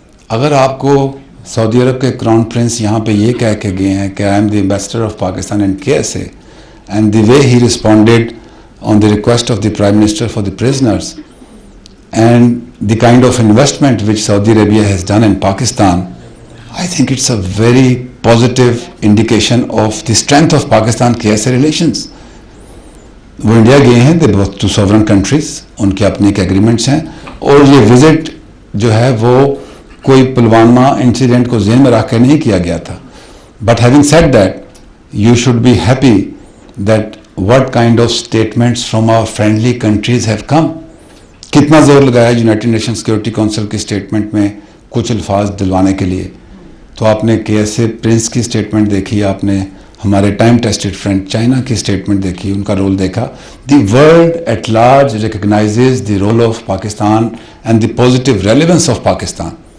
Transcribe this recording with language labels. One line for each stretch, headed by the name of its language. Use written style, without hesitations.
Urdu: اگر آپ کو سعودی عرب کے کراؤن پرنس یہاں پہ یہ کہہ کے گئے ہیں کہ
English: I am the ambassador of Pakistan and KSA, and the way he responded on the request of the prime minister for the prisoners, and the kind of investment which Saudi Arabia has done in Pakistan, I think it's a very positive indication of the strength of Pakistan-KSA relations.
Urdu: وہ India گئے ہیں,
English: they both two sovereign countries,
Urdu: ان کے اپنے ایک agreements ہیں, اور یہ visit جو ہے وہ کوئی پلوامہ انسیڈنٹ کو ذہن میں رکھ کے نہیں کیا گیا تھا.
English: But having said that, you should be happy that what kind of statements from our friendly countries have come.
Urdu: کتنا زور لگایا یونائٹڈ نیشن سیکورٹی کونسل کی اسٹیٹمنٹ میں کچھ الفاظ دلوانے کے لیے. تو آپ نے KSA پرنس کی اسٹیٹمنٹ دیکھی, آپ نے ہمارے ٹائم ٹیسٹڈ فرینڈ چائنا کی اسٹیٹمنٹ دیکھی, ان کا رول دیکھا.
English: The world at large recognises the role of Pakistan and the positive relevance of Pakistan.